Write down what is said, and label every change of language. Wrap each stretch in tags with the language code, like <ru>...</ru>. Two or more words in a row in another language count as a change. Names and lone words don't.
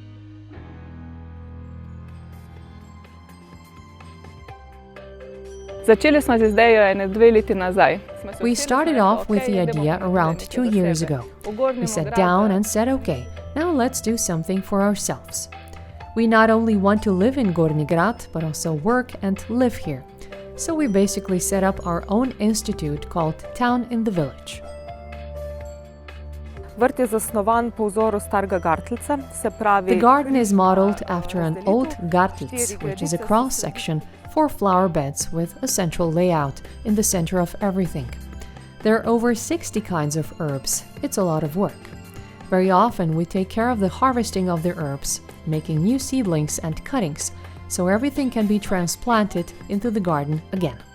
<en>We started off with the idea around 2 years ago. We sat down and said, okay, now let's do something for ourselves. We not only want to live in Gornji Grad, but also work and live here. So we basically set up our own institute called Town in the Village.</en> <sl>Vrt je zasnovan po vzoru starega gartlca, se pravi...</sl> <en>The garden is modeled after an old gartlc, which is a cross-section for flower beds with a central layout in the center of everything. There are over 60 kinds of herbs. It's a lot of work. Very often we take care of the harvesting of the herbs, making new seedlings and cuttings, so everything can be transplanted into the garden again.</en>